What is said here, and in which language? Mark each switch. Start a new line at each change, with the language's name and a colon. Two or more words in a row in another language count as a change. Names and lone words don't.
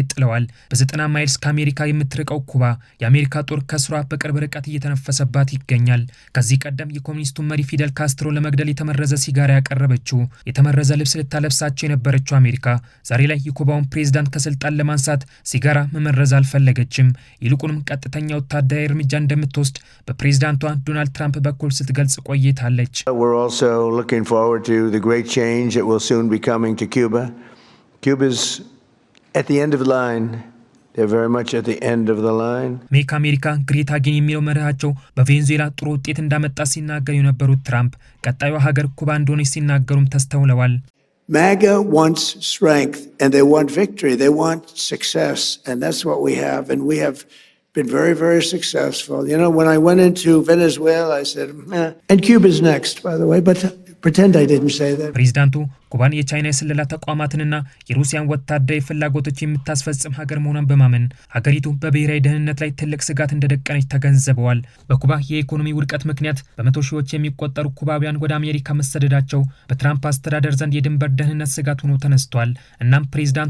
Amharic: ጥለዋል። በ90 ማይልስ ከአሜሪካ የምትርቀው ኩባ የአሜሪካ ጦር ከስሯ በቅርብ ርቀት እየተነፈሰባት ይገኛል። ከዚህ ቀደም የኮሚኒስቱን መሪ ፊደል ካስትሮ ለመግደል የተመረዘ ሲጋራ ያቀረበችው የተመረዘ ልብስ ልታለብሳቸው የነበረችው አሜሪካ ዛሬ ላይ የኩባውን ፕሬዝዳንት ከስልጣን ለማንሳት ሲጋራ መመረዝ አልፈለገችም። ይልቁንም ቀጥተኛ ወታደራዊ እርምጃ እንደምትወስድ በፕሬዝዳንቷ ዶናልድ ትራምፕ በኩል ስትገልጽ ቆይታለች።
English: We're also looking forward to the great change that will soon be coming to Cuba. Cuba's at the end of the line. They're very much at the end of the line. Make America Great Again
Amharic: የሚለው መርሃቸው በቬንዙዌላ ጥሩ ውጤት እንዳመጣ ሲናገሩ የነበሩት ትራምፕ ቀጣዩ ሀገር ኩባ እንደሆነች ሲናገሩም ተስተውለዋል።
English: MAGA wants strength and they want victory. They want success, and that's what we have. And we have been very, very successful. You know, when I went into Venezuela, I said, and Cuba's next, by the way, but pretend I didn't say that.
Amharic: ፕሬዝዳንቱ ኩባን የቻይና የስለላ ተቋማትንና የሩሲያን ወታደራዊ ፍላጎቶች የምታስፈጽም ሀገር መሆኗን በማመን ሀገሪቱ በብሔራዊ ደህንነት ላይ ትልቅ ስጋት እንደደቀነች ተገንዝበዋል። በኩባ የኢኮኖሚ ውድቀት ምክንያት በመቶ ሺዎች የሚቆጠሩ ኩባውያን ወደ አሜሪካ መሰደዳቸው በትራምፕ አስተዳደር ዘንድ የድንበር ደህንነት ስጋት ሆኖ ተነስቷል። እናም ፕሬዝዳንቱ